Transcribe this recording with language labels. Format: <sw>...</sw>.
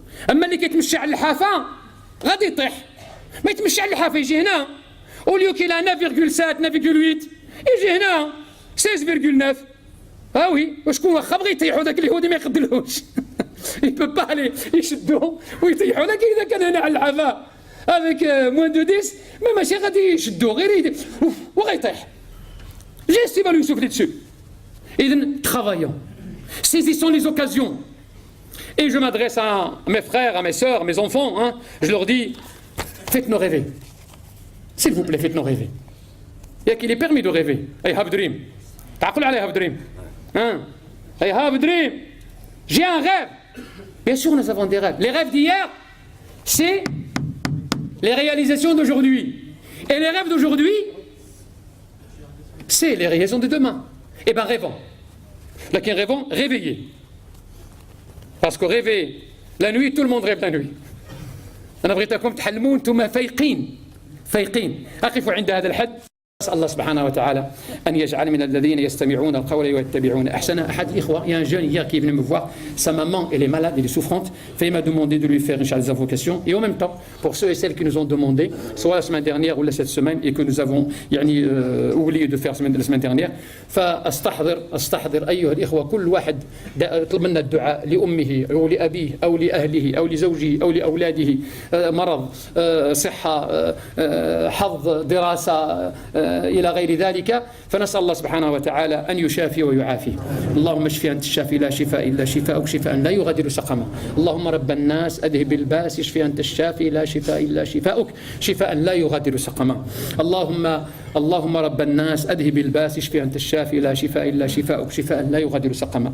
<ar>اما اللي كيتمشى على الحافه غادي يطيح. ما يتمشى على الحافه يجي هنا وليو كي لا 9.7 9.8 يجي هنا 16.9. وي وشكون واخا بغى يطيحوا ذاك اليهودي ما يقدلوش. يبو با لي يشدوه ويطيحوا. لكن اذا كان هنا على الحافه</ar> <fr>avec moins de 10</fr> <ar>ما ماشي غادي يشدوه غير وغيطيح.</ar> <fr>J'estime lui souffler dessus.</fr> <ar>إذن</ar> <fr>travaillons, saisissons les occasions. Et je m'adresse à mes frères, à mes sœurs, à mes enfants, hein, je leur dis, faites-nous rêver. S'il vous plaît, faites-nous rêver. Il y a qu'il est permis de rêver.</fr> <en>I have dream.</en> <ar>تعقلوا علي</ar> <en>have dream.</en> <fr>Hein? I have dream. J'ai un rêve. Bien sûr, nous avons des rêves. Les rêves d'hier, c'est les réalisations d'aujourd'hui. Et les rêves d'aujourd'hui, c'est les réalisations de demain. Eh bien, rêvons. Là, qui rêvons, réveillez. Parce que rêver la nuit, tout le monde rêve la nuit.</fr> <ar>أنا بغيتكم تحلموا أنتم فايقين. أقفوا عند هذا الحد. أسأل الله سبحانه وتعالى أن يجعل من الذين يستمعون القول ويتبعون أحسنه. أحد الإخوة,</ar> <fr>il y a un jeune hier qui est venu me voir, sa maman elle est malade, elle est souffrante, il m'a demandé de lui faire des invocations. Et en même temps, pour ceux et celles qui nous ont demandé, soit la semaine dernière ou cette semaine, et que nous avons oublié de faire la semaine dernière,</fr> <ar>فأستحضر أيها الإخوة كل واحد طلب منا الدعاء لأمه أو لأبيه أو لأهله أو لزوجه أو لأولاده, مرض, صحة, حظ, دراسة, إلى غير ذلك. فنسأل الله سبحانه وتعالى أن يشافي ويعافي. اللهم اشفي أنت الشافي لا شفاء إلا شفاءك شفاء لا يغادر سقما. اللهم رب الناس أذهب الباس اشفي أنت الشافي لا شفاء إلا شفاءك شفاء لا يغادر سقما. اللهم رب الناس أذهب الباس اشفي أنت الشافي لا شفاء إلا شفاءك شفاء لا يغادر سقما.</ar>